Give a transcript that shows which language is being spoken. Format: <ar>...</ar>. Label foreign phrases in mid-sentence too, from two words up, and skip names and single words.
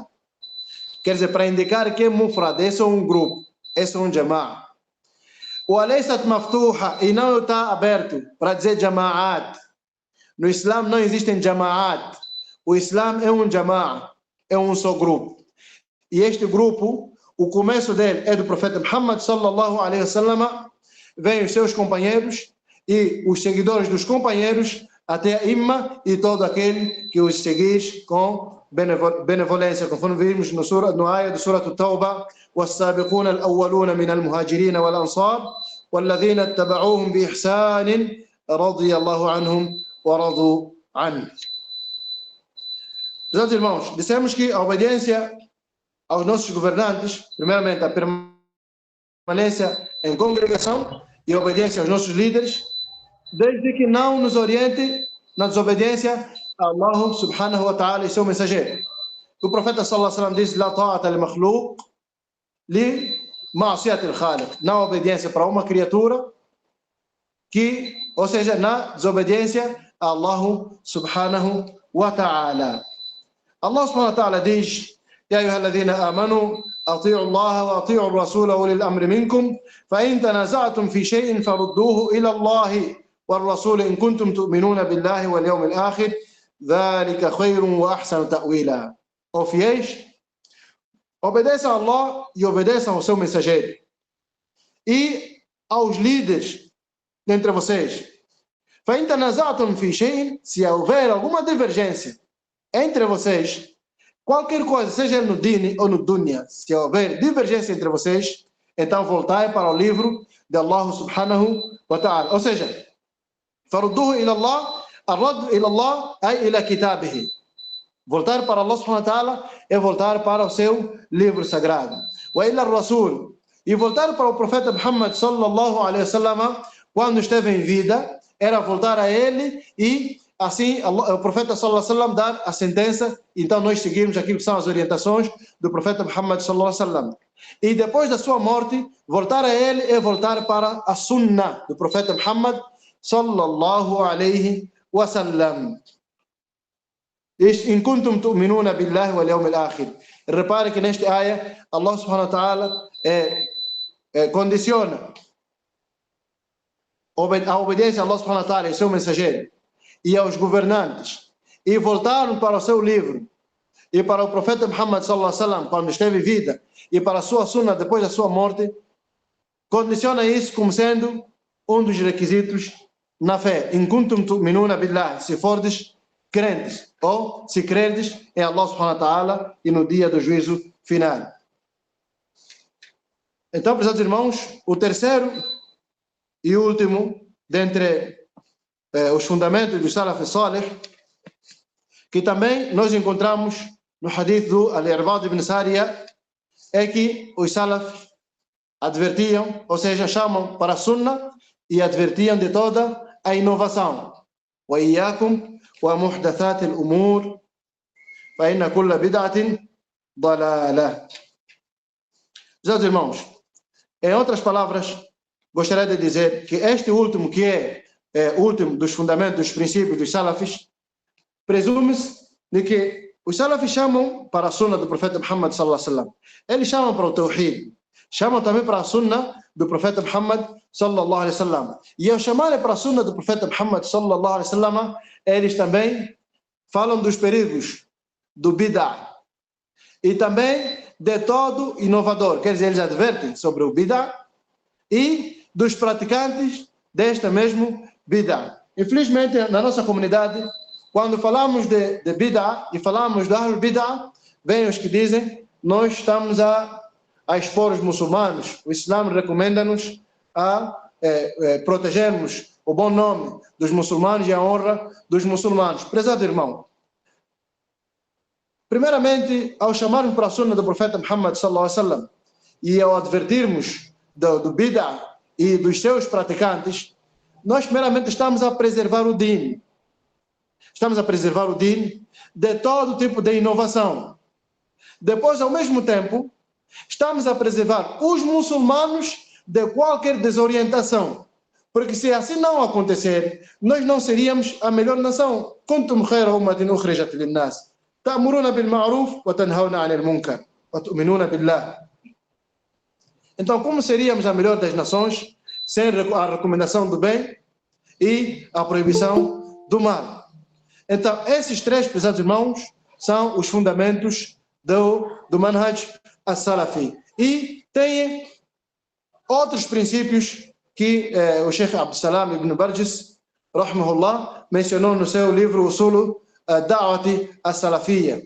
<pt>Quer dizer, para indicar que é mufrad, esse é um grupo, esse é um Jama'a. O</pt> <ar>أليست مفتوحة,</ar> <pt>e não está aberto, para dizer Jama'at. No Islã não existem Jama'at. O Islã é um Jama'a, é um só grupo. E este grupo, o começo dele é do profeta Muhammad</pt> <ar>صلى الله عليه وسلم,</ar> <pt>vem os seus companheiros e os seguidores dos companheiros até a imma e todo aquele que os seguir com benevolência, conforme vimos no ayah do Surah At-Tawbah:</pt> <ar>والسابقون الأولون من المهاجرين والأنصار والذين اتبعوهم بإحسان رضي الله عنهم ورضوا عنه.</ar> <pt>Meus irmãos, dissemos que a obediência aos nossos governantes, primeiramente a permanência em congregação e a obediência aos nossos líderes, desde que não nos oriente na desobediência a Allah</pt> <ar>سبحانه وتعالى</ar> <pt>e seu mensageiro. O profeta</pt> <ar>صلى الله عليه وسلم</ar> <pt>diz:</pt> <ar>"لا طاعة لمخلوق لمعصية الخالق",</ar> <pt>na obediência para uma criatura ou seja, na desobediência a Allah</pt> <ar>سبحانه وتعالى.</ar> <pt>Allah</pt> <ar>سبحانه وتعالى</ar> <pt>diz:</pt> <ar>يا أيها الذين آمنوا أطيعوا الله وأطيعوا الرسول وأولي الأمر منكم فإن تنازعتم في شيء فردوه إلى الله والرسول إن كنتم تؤمنون بالله واليوم الآخر ذلك خير وأحسن تأويلا.</ar> <pt>Ó fiéis, obedeçam a Allah e obedeçam ao seu mensageiro e aos líderes dentre vocês.</pt> <ar>فإن تنازعتم في شيء,</ar> <pt>se houver alguma divergência entre vocês, qualquer coisa, seja ele no dini ou no dunya, se houver divergência entre vocês, então voltai para o livro de Allah</pt> <ar>سبحانه وتعالى.</ar> <pt>Ou seja,</pt> <ar>فردوه إلى الله، الرد إلى الله أي إلى كتابه.</ar> <pt>Voltar para Allah</pt> <ar>سبحانه وتعالى</ar> <pt>é voltar para o seu livro sagrado.</pt> <ar>وإلى الرسول,</ar> <pt>e voltar para o profeta Muhammad</pt> <ar>صلى الله عليه وسلم</ar> <pt>quando esteve em vida, era voltar a ele e assim o profeta</pt> <ar>صلى الله عليه وسلم</ar> <pt>dar a sentença, então nós seguimos aquilo que são as orientações do profeta Muhammad</pt> <ar>صلى الله عليه وسلم.</ar> <pt>E depois da sua morte, voltar a ele é voltar para a sunnah do profeta Muhammad</pt> <ar>صلى الله عليه وسلم. إن كنتم تؤمنون بالله واليوم الآخر.</ar> <pt>Repare que neste ayah Allah</pt> <ar>سبحانه وتعالى</ar> <pt>condiciona a obediência a Allah</pt> <ar>سبحانه وتعالى</ar> <pt>e seu mensageiro e aos governantes, e voltaram para o seu livro e para o profeta Muhammad</pt> <ar>صلى الله عليه وسلم</ar> <pt>quando esteve em vida e para a sua sunna depois da sua morte, condiciona isso como sendo um dos requisitos na fé.</pt> <ar>إن كنتم تؤمنون بالله,</ar> <pt>se fordes crentes ou se crerdes em Allah</pt> <ar>سبحانه وتعالى</ar> <pt>e no dia do juízo final. Então, prezados irmãos, o terceiro e último dentre os fundamentos do</pt> <ar>السلف الصالح,</ar> <pt>que também nós encontramos no hadith do Al-Irbad ibn Sariya, é que os Salaf advertiam, ou seja, chamam para a Sunnah e advertiam de toda a inovação.</pt> <ar>وإياكم ومحدثات الأمور فإن كل بدعة ضلالة.</ar> <pt>Meus irmãos, em outras palavras, gostaria de dizer que este último, que é o último dos fundamentos, dos princípios dos Salafis, presume-se de que os Salafis chamam para a Sunnah do profeta Muhammad</pt> <ar>صلى الله عليه وسلم.</ar> <pt>Eles chamam para o Tawhid, Chamam também para a sunna do profeta Muhammad</pt> <ar>صلى الله عليه وسلم.</ar> <pt>E ao chamarem para a sunna do profeta Muhammad</pt> <ar>صلى الله عليه وسلم,</ar> <pt>eles também falam dos perigos do bid'ah e também de todo inovador. Quer dizer, eles advertem sobre o bid'ah e dos praticantes desta mesmo bid'ah. Infelizmente, na nossa comunidade, quando falamos de bid'ah e falamos do</pt> <ar>أهل البدعة,</ar> <pt>vêm os que dizem: nós estamos a expor os muçulmanos. O Islã recomenda-nos a protegermos o bom nome dos muçulmanos e a honra dos muçulmanos. Prezado irmão, primeiramente, ao chamarmos para a sunna do profeta Muhammad</pt> <ar>صلى الله عليه وسلم</ar> <pt>e ao advertirmos do bid'ah e dos seus praticantes, nós primeiramente estamos a preservar o din. Estamos a preservar o din de todo tipo de inovação. Depois, ao mesmo tempo, estamos a preservar os muçulmanos de qualquer desorientação. Porque se assim não acontecer, nós não seríamos a melhor nação.</pt> <ar>كنتم خير أمة أخرجت للناس تأمرون بالمعروف وتنهون عن المنكر وتؤمنون بالله.</ar> <pt>Então, como seríamos a melhor das nações sem a recomendação do bem e a proibição do mal? Então, esses três, pesados irmãos, são os fundamentos do</pt> <ar>المنهج السلفي.</ar> <pt>E tem outros princípios que o Sheikh Abdussalam ibn Barjis, rahmahullah, mencionou no seu livro Usul Da'wati as-Salafiyya.</pt>